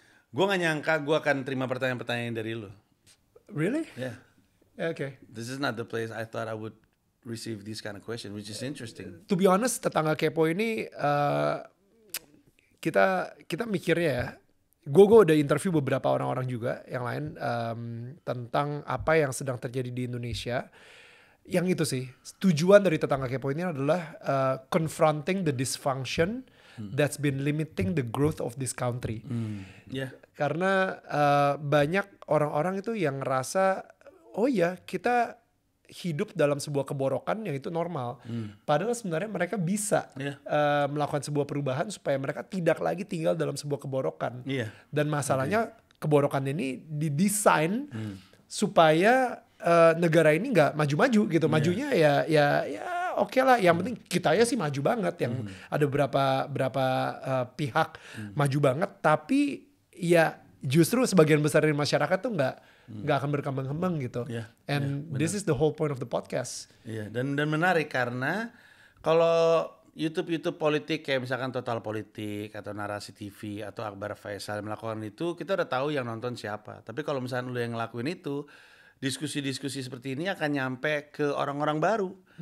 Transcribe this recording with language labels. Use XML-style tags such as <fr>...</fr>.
<id>Gue gak nyangka gue akan terima pertanyaan-pertanyaan dari lo.</id> <en>Really? Yeah. Okay. This is not the place I thought I would receive these kind of question, which is interesting. To be honest,</en> <id>tetangga kepo ini kita mikirnya ya. Gue udah interview beberapa orang-orang juga yang lain tentang apa yang sedang terjadi di Indonesia. Yang itu sih, tujuan dari tetangga kepo ini adalah</id> <en>confronting the dysfunction that's been limiting the growth of this country. Yeah.</en> <id>Karena banyak orang-orang itu yang ngerasa, oh ya kita hidup dalam sebuah keborokan yang itu normal. Padahal sebenarnya mereka bisa melakukan sebuah perubahan supaya mereka tidak lagi tinggal dalam sebuah keborokan. Dan masalahnya keborokan ini didesain supaya negara ini nggak maju-maju gitu. Majunya ya oke lah. Yang penting kita ya sih maju banget. Yang ada beberapa pihak maju banget, tapi ya justru sebagian besar dari masyarakat tuh nggak akan berkembang-kembang gitu.</id> <en>And this is the whole point of the podcast.</en> <id>Dan menarik karena kalau YouTube politik kayak misalkan Total Politik atau Narasi TV atau Akbar Faisal melakukan itu, kita udah tahu yang nonton siapa. Tapi kalau misalkan lu yang ngelakuin itu, diskusi-diskusi seperti ini akan nyampe ke orang-orang baru.</id>